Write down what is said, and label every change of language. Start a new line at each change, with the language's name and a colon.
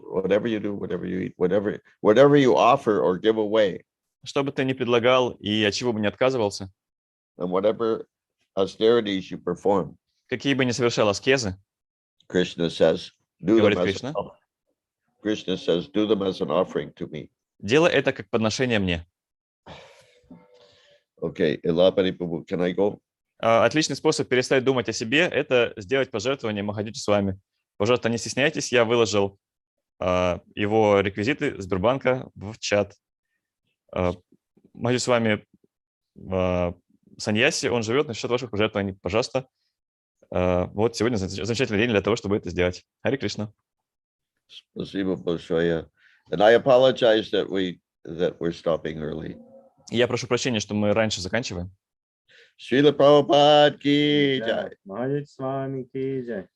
English: Whatever you do, whatever you eat, whatever you offer or give away,
Russian: что бы ты ни предлагал и от чего бы ни отказывался,
English: and whatever austerities you perform,
Russian: какие бы ни совершал аскезы,
English: Krishna says, do them
Russian: говорит
English: as
Russian: Кришна,
English: Krishna says, do them as an offering to me.
Russian: делай это как подношение мне.
English: Okay, Ilapani Prabhu, can I go?
Russian: Отличный способ перестать думать о себе – это сделать пожертвование Махадьюти Свами. Пожалуйста, не стесняйтесь, я выложил его реквизиты Сбербанка в чат. Махадьюти Свами саньяси, он живет на счет ваших пожертвований. Пожалуйста. Вот сегодня замечательный день для того, чтобы это сделать. Харе Кришна. Спасибо большое.
English: And I apologize that we're stopping early.
Russian: Я прошу прощения, что мы раньше заканчиваем.
Hindi: Srila Prabhupada ki jai. Махадьюти Свами ки джай.